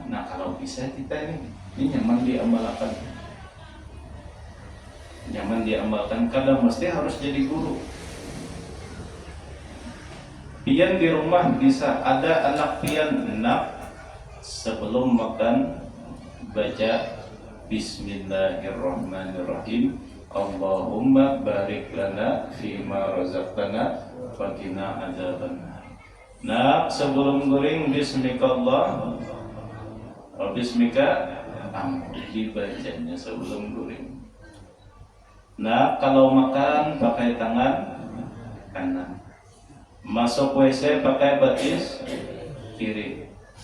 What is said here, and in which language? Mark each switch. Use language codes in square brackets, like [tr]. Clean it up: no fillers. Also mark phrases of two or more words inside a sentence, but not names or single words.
[bjn] Nah kalau bisa kita ini nyaman diamalkan. Nyaman diamalkan, kadang mesti harus jadi guru. Pian di rumah bisa ada anak pian nak, sebelum makan baca [ar] بسم الله الرحمن الرحيم، اللهم بارك لنا فيما رزقتنا وقنا عذاب النار. [bjn] Nah, sebelum goreng [ar] بسمك الله وبسمك [bjn] dibacanya sebelum goreng. Nah, kalau makan pakai tangan kanan, masuk WC pakai batis kiri.